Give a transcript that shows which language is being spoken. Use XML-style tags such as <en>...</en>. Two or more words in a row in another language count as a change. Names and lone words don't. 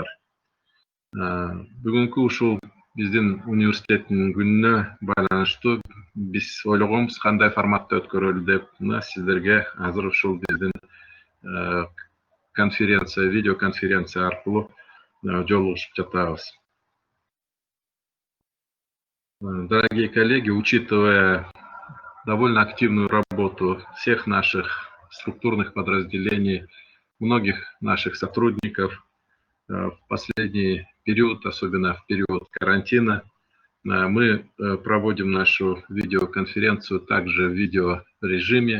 <ky>Бүгүнкү ушул биздин университеттин күнүнө байланыштуу биз ойлогонбуз кандай форматта өткөрөлү деп. Мына сиздерге азыр ушул биздин видеоконференция аркылуу жолугушуп жатабыз.</ky> <ru>Дорогие коллеги, учитывая довольно активную работу всех наших структурных подразделений, многих наших сотрудников в последний период, особенно в период карантина, мы проводим нашу видеоконференцию также в видеорежиме.</ru>